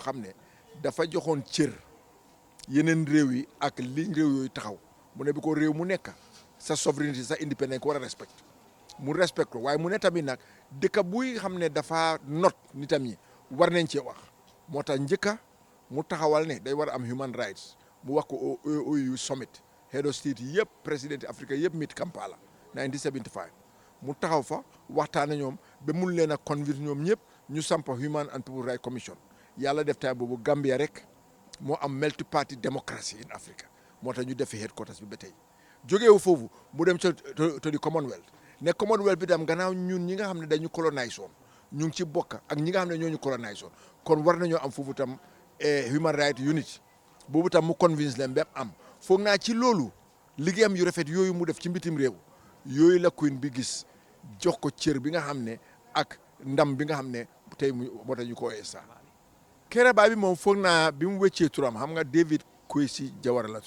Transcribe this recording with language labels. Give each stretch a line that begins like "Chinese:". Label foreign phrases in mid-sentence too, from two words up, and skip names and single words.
Wolof: xam ne dafa joxoon cër yeneen réew yi ak li réew yooyu taxaw mu ne bi ko réew mu nekk sa souveraineté sa indépendance ko war a respect mu respect ko waaye mu ne tamit nag dëkk buy xam ne dafa not nitam ñi war nañ cee wax moo tax njëkka mu taxawal ne day war a am
English: human rights
Wolof: mu wax ko
English: OUU summit head of state
Wolof: yëpp président Afrique yëpp meet Kampala 1975 mu taxaw fa waxtaan ñoom ba mun leen a convaincre ñoom ñëpp ñu samp Human and People Rights Commission yàlla def time boobu Gambia rek moo am
English: multi party democracy in Africa
Wolof: moo tax ñu def fi headquarters bi ba tey jógeewu foofu mu dem to di Commonwealth ne Commonwealth bi tam gannaaw ñun ñi nga xam ne dañu colonise woon ñu ngi ci bokk ak ñi nga xam ne ñoo ñu colonise woon kon war nañoo am foofu tam Human Rights Unit boobu tam mu convince leen ba am foog naa ci loolu liggéeyam yu rafet yooyu mu def ci mbitim réew yooyu la Queen bi gis jox ko cër bi nga xam ne ak ndam bi nga xam ne tey moo tax ñu ko sa Kairaba bi moom foog naa bi mu wëccee turam xam nga David Kwesi Jawara la